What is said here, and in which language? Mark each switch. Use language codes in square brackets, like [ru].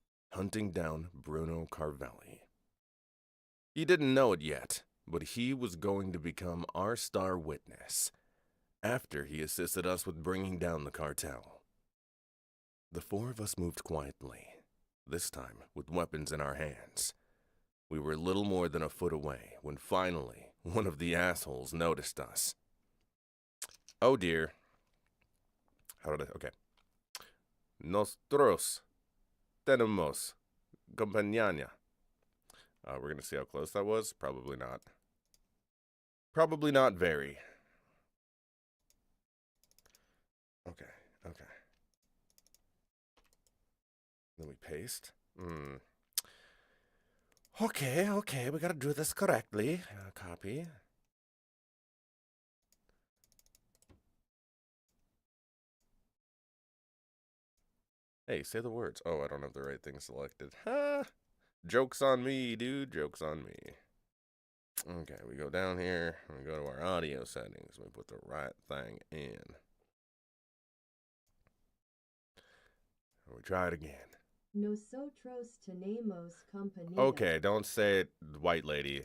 [en] Hunting down Bruno Carvelli. He didn't know it yet, but he was going to become our star witness after he assisted us with bringing down the cartel. The four of us moved quietly, this time with weapons in our hands. We were little more than a foot away when finally one of the assholes noticed us. Oh dear. Okay. [es] Nosotros tenemos compañía. [en] We're going to see how close that was. Probably not. Probably not very. Okay. Then we paste. Okay, we gotta do this correctly. Copy. Hey, say the words. Oh, I don't have the right thing selected. Ha! Joke's on me, dude. Joke's on me. Okay, we go down here. We go to our audio settings. We put the right thing in. We try it again. [es] Nosotros tenemos compañía. [en] Okay, don't say it, white lady.